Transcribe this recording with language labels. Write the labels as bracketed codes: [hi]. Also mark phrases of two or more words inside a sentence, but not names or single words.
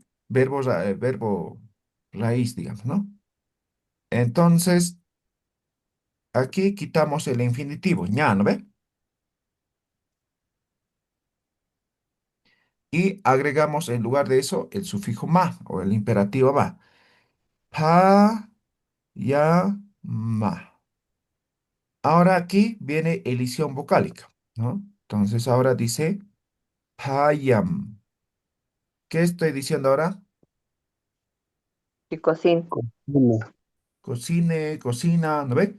[es] Verbo raíz, digamos, ¿no? Entonces, aquí quitamos el infinitivo, ña, ¿no ve? Y agregamos en lugar de eso el sufijo ma o el imperativo ma. Pa, ya, ma. Ahora aquí viene elisión vocálica, ¿no? Entonces ahora dice payam. ¿Qué estoy diciendo ahora? Que cocina. Cocina. Cocine, cocina, ¿no ve?